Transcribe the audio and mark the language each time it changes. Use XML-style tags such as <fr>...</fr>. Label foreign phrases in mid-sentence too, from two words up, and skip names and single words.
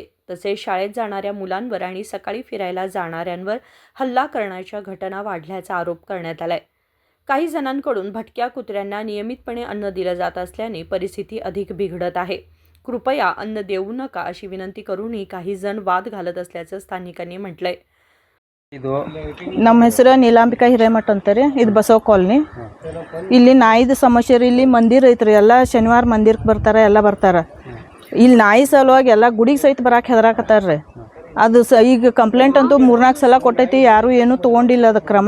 <mr>तसेच शाळेत जाणाऱ्या मुलांवर आणि सकाळी फिरायला जाणाऱ्यांवर हल्ला करण्याच्या घटना वाढल्याचा आरोप करण्यात आलाय. काही जणांकडून भटक्या कुत्र्यांना नियमितपणे अन्न दिलं जात असल्याने परिस्थिती अधिक बिघडत आहे. कृपया अन्न देऊ नका अशी विनंती करूनही काही जण वाद घालत असल्याचं स्थानिकांनी म्हटलंय.</mr> <kn>ನಮ್ಮ ಹೆಸರು ನೀಲಾಂಬಿಕಾ ಹಿರೇಮಠ ಅಂತಾರೆ. ಇದು ಬಸವ ಕಾಲನಿ. ಇಲ್ಲಿ ನಾಯಿದ ಸಮಸ್ಯೆ ರೀ. ಇಲ್ಲಿ ಮಂದಿರ ಐತ್ರಿ. ಎಲ್ಲ ಶನಿವಾರ ಮಂದಿರಕ್ಕೆ ಬರ್ತಾರೆ, ಎಲ್ಲ ಬರ್ತಾರೆ. ಇಲ್ಲಿ ನಾಯಿ ಸಲುವಾಗಿ ಎಲ್ಲ ಗುಡಿಗೆ ಸಹಿತ ಬರಕ್ಕೆ ಹೆದರಾಕತ್ತಾರ್ರಿ. ಅದು ಈಗ ಕಂಪ್ಲೇಂಟ್ ಅಂತೂ 3-4 ಸಲ ಕೊಟ್ಟೈತಿ, ಯಾರೂ ಏನೂ ತೊಗೊಂಡಿಲ್ಲ ಅದಕ್ಕೆ ಕ್ರಮ.</kn>